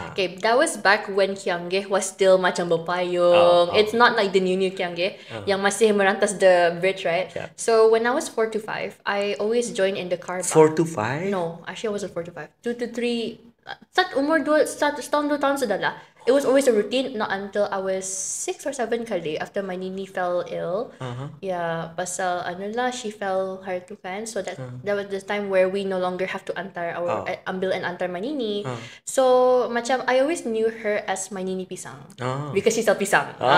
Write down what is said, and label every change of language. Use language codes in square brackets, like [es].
[en] Okay, that was back when Kianggeh was still [ms] macam berpayung. [en] It's not like the new Kianggeh [ms] yang masih merantas [en] the bridge, right? Yeah. So when I was 4 to 5, I always join in the car. 4 to 5? No, actually I wasn't 4 to 5. 2 to 3. [ms] Setahun 2 tahun sudah lah. [en] It was always a routine, not until I was 6 or 7 kali after my nini fell ill. Yeah, [ms] pasal [en] she fell [ms] hari tu kan. [en] So that was the time where we no longer have to [ms] ambil [en] and [ms] antar [en] my nini. So macam I always knew her as my nini pisang. Because she sell pisang.